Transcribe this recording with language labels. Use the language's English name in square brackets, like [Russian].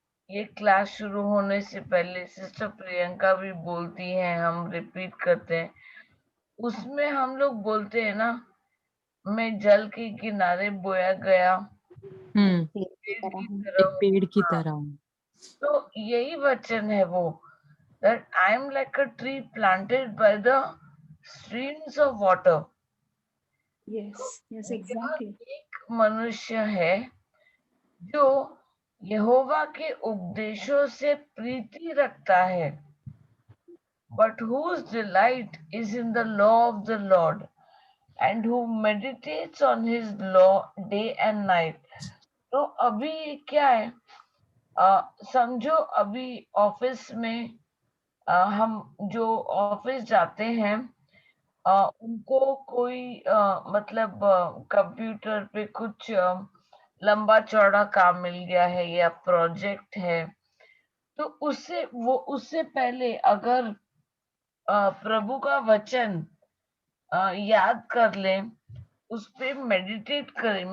[Hindi] ये क्लास शुरू होने से पहले सिस्टर प्रियंका भी बोलती हैं, हम रिपीट करते हैं, उसमें हम लोग बोलते हैं ना, मैं जल के किनारे बोया गया पेड़ की पेड़ की तरह एक तरह। पेड़ की हाँ, तरह। तो यही वचन है वो, [English] that I am like a tree planted by the streams of water। Yes yes [Hindi] यह [English] Exactly. [Hindi] एक मनुष्य है जो यहोवा के उपदेशों से प्रीति रखता है, [English] but whose delight is in the law of the Lord and who meditates on his law day and night। [Hindi] तो अभी क्या है, समझो अभी ऑफिस में हम जो ऑफिस जाते हैं, उनको कोई मतलब कंप्यूटर पे कुछ लंबा चौड़ा काम मिल गया है या प्रोजेक्ट है, तो उससे पहले अगर प्रभु का वचन याद कर लें, उस पे मेडिटेट करें।